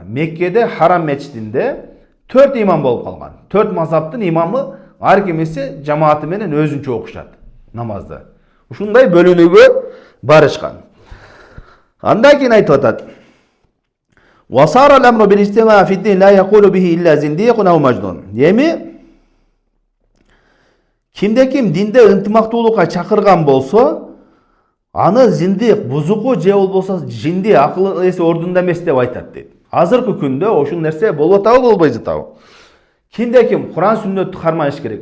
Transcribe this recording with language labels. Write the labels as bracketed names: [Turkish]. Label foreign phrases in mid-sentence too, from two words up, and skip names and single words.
[Kyrgyz] Меккеде Харам мечитинде 4 имам болуп калган. 4 мазхабтын имамы ар кимиси жамааты менен өзүнчө окушат намазды. Ушундай бөлүнүүгө барышкан. Андан кийин айтып атат: [Arabic] "وصار الأمر بالاجتماع في الدين لا يقول به إلا زنديق أو مجنون." [Kyrgyz] Эми кимде-ким динде ынтымактуулукка чакырган болсо, аны зиндик, бузуку же болбосо жинди акыл эси ордунда эмес деп айтат дейт. Азыркы күндө ошол нерсе болуп атабы, болбой жатабы? Кимде ким Куран сүннөттү кармаш керек.